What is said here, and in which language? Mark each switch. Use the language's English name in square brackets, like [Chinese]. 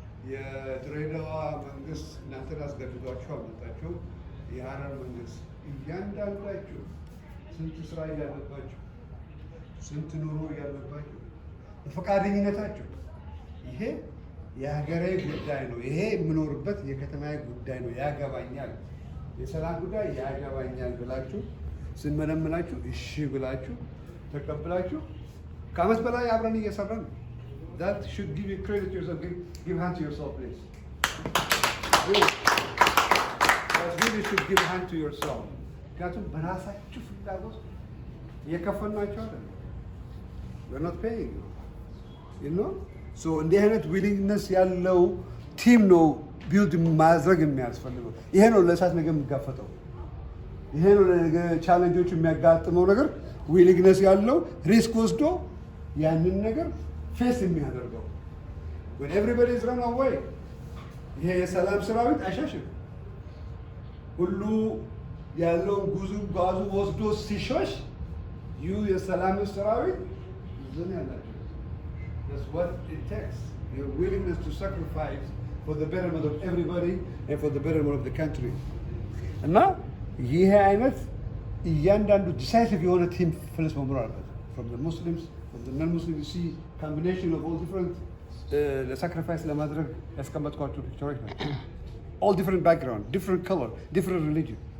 [Amharic] የድሬዳዋ መንግስት እናንተን አስገድዷችሁ አልመጣችሁ፣ የሀረር መንግስት እያንዳንዳችሁ ስንት ስራ እያለባችሁ ስንት ኑሮ እያለባችሁ በፈቃደኝነታችሁ ይሄ የሀገሬ ጉዳይ ነው፣ ይሄ የምኖርበት የከተማዬ ጉዳይ ነው፣ ያገባኛል፣ የሰላም ጉዳይ ያገባኛል ብላችሁ ስንመለምላችሁ እሺ ብላችሁ ተቀብላችሁ ከዓመት በላይ አብረን እየሰራን ነው። [English] That should give you credit to yourself. Give hand to yourself, please. That really should give hand to yourself. [Amharic] ምክንያቱም በራሳችሁ ፍላጎት እየከፈልናቸው አይደለም። [English] We're not paying you. You know? [Amharic] So እንዲህ አይነት ዊሊንግነስ ያለው ቲም ነው ቢልድ ማድረግ የሚያስፈልገው። ይሄ ነው ለእሳት ነገር የሚጋፈጠው። ይሄ ነው ለነገ ቻሌንጆች የሚያጋጥመው ነገር ዊሊንግነስ ያለው ሪስክ ወስዶ ያንን ነገር ፌስ የሚያደርገው። [English] when everybody is run away [Amharic] ይሄ የሰላም ሰራዊት አይሸሽም። ሁሉ ያለውን ጋዙ ወስዶ ሲሾሽ የሰላም ሰራዊት ዝም ያላችሁ። [English] That's what it takes. Your willingness to sacrifice for the betterment of everybody and for the betterment of the country. [Amharic] እና ይሄ አይነት እያንዳንዱ ዲሳይሲቭ የሆነ ቲም ፍልስ መኖር አለበት። [English] From the Muslims, from the non-Muslims, you see combination of all different sacrifice [Amharic] ለማድረግ ያስቀመጥኳቸው ፒክቸሮች ናቸው። [English] All different background, different color, different religion.